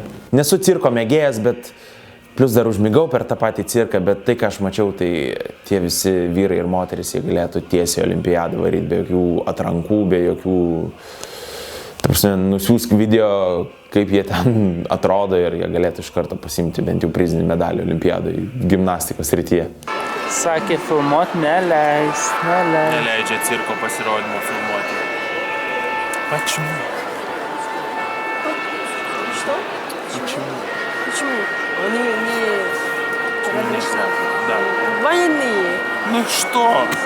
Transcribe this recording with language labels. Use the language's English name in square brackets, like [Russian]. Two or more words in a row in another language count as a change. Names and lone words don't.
[Lithuanian] Nesu cirko mėgėjas, bet plus dar užmigau per tą patį cirką, bet tai, ką aš mačiau, tai tie visi vyrai ir moteris, jie galėtų tiesiai olimpiadą varyti be jokių atrankų, be jokių... Ta prasme, nusiųsk video, kaip jie ten atrodo ir jie galėtų iš karto pasimti bent jau prizinį medalį olimpiadai gimnastikos srityje. Sakė, filmuot neleis. Neleidžia cirko pasirodymo filmuoti. [Russian] Почему? Что? Почему? Они не... Нельзя. Да. Военные. Ну что?